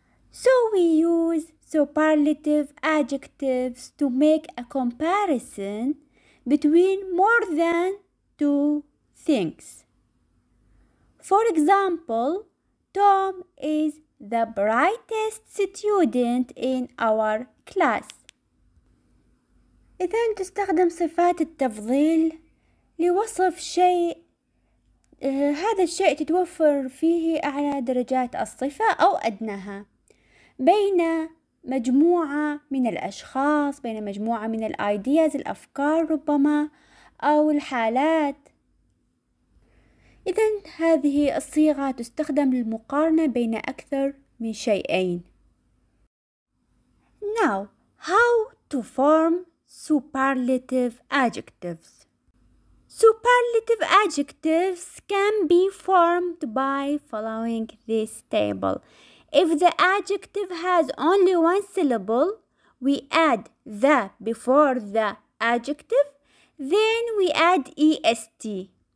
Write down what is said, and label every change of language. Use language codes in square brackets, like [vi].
[en] So we use superlative adjectives to make a comparison between more than two things. For example, Tom is the brightest student in our class. [ar] إذا تستخدم صفات التفضيل لوصف شيء هذا الشيء تتوفر فيه أعلى درجات الصفة أو أدناها بين مجموعة من الأشخاص، بين مجموعة من الأيدياز الأفكار ربما أو الحالات. إذن هذه الصيغة تستخدم للمقارنة بين أكثر من شيئين. [en] Now, how to form superlative adjectives. Superlative adjectives can be formed by following this table. If the adjective has only one syllable, we add the before the adjective, then we add est.